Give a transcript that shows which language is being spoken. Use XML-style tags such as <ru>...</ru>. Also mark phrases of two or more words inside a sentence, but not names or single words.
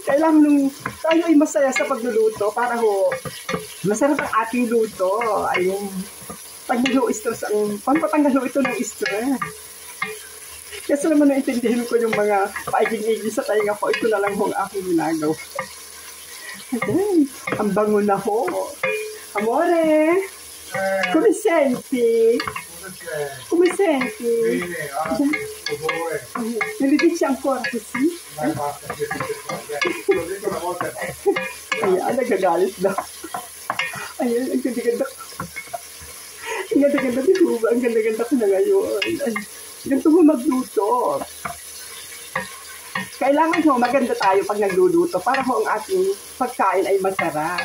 <tl>Kailangan tayo ay masaya sa pagluluto para masarap ang ating luto. Ayun. Pampatanggal ho ito ng stress. Kasi naman naintindihin ko yung mga paiging-iging sa tainga ko. Ito na lang ang aking ginagawa. Ayan. Ang bango na ho.</tl> <it>Amore! Come senti? Come senti? Me lo dici ancora così?</it> <tl>Ayan, nagagalit na. Ayan, ang ganda-ganda. Ang ganda-ganda ni Hugo. Ang ganda-ganda ko na ngayon. Ganito mo magluto. Kailangan maganda tayo pag nagluluto para ang ating pagkain ay masarap.</tl>